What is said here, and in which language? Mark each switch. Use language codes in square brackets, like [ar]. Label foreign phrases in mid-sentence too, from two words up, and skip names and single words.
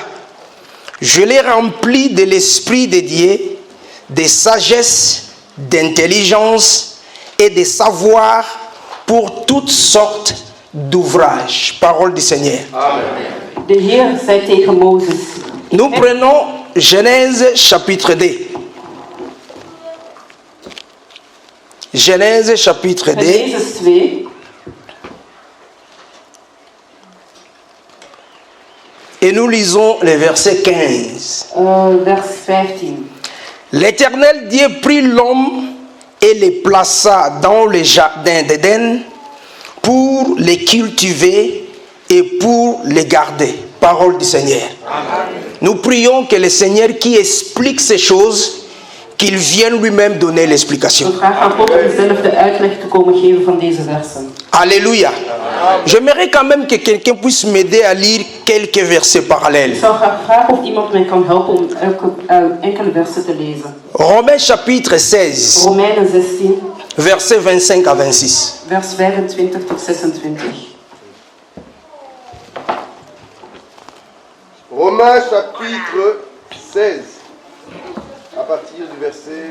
[fr] Je l'ai rempli de l'esprit de Dieu, de sagesse, d'intelligence et de savoir pour toutes sortes d'ouvrages. Parole du Seigneur. [nl] De Heer zei tegen Mozes. [fr] Nous prenons Genèse chapitre 2. Genèse chapitre 2. [nl] Genesis 2. [fr] Et nous lisons le verset 15. [nl] Vers 15. [fr] L'Éternel Dieu prit l'homme et le plaça dans le jardin d'Éden pour le cultiver et pour le garder. Parole du Seigneur. Amen. Nous prions que le Seigneur qui explique ces choses, qu'il vienne lui-même donner l'explication. [nl] We vragen aan God om zelf de uitleg te komen geven van deze versen. [fr] Alléluia. J'aimerais quand même que quelqu'un puisse m'aider à lire quelques versets parallèles. [nl] Ik zou graag vragen of iemand mij kan helpen om enkele versen te lezen. [fr] Romains chapitre 16, [nl] Romeinen 16, [fr] versets 25 à 26. [nl] vers 25 tot 26. [fr] Romains chapitre 16, à partir du verset,